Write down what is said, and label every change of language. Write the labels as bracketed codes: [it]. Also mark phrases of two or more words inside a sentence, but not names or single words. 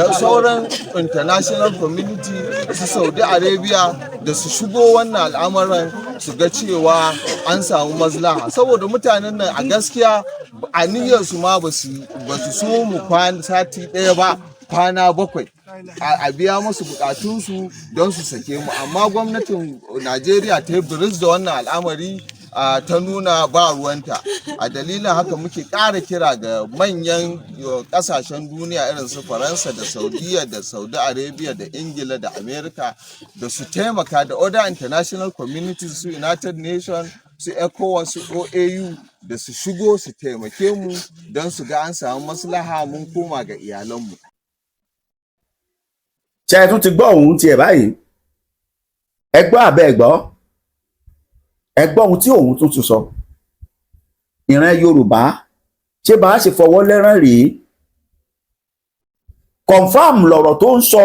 [ha] sauran [en] international community, [ha] su Saudi Arabia, da su shigo wannan al'amuran su ga cewa an samu maslaha, saboda mutanen nan a gaskiya aniyarsu ma ba su so mu sati ɗaya ba, kwana 7 a biya musu bukatunsu don su sake mu, amma gwamnatin Najeriya ta yi biris da wannan al'amari ta nuna ba ruwanta. A dalilin haka muke ƙara kira ga manyan ƙasashen duniya irin su Faransa da Saudiya da Saudi Arabia da Ingila da Amerika da su taimaka da [en] other international communities [ha] su United Nations su ECOWAS su OAU da su shigo su taimake mu don su ga an samu maslaha mun koma ga iyalanmu. [yo] Ṣé ẹ tún ti gbọ́ ohun tiẹ̀ báyìí? Ẹ gbọ́ àbẹ́ ẹ gbọ́? Ẹ gbọ́ ohun tí òun tún sọ. Ìran Yorùbá ṣé bá a ṣe fọwọ́ lẹ́rán rèé? Confam lọ̀rọ̀ tó ń sọ.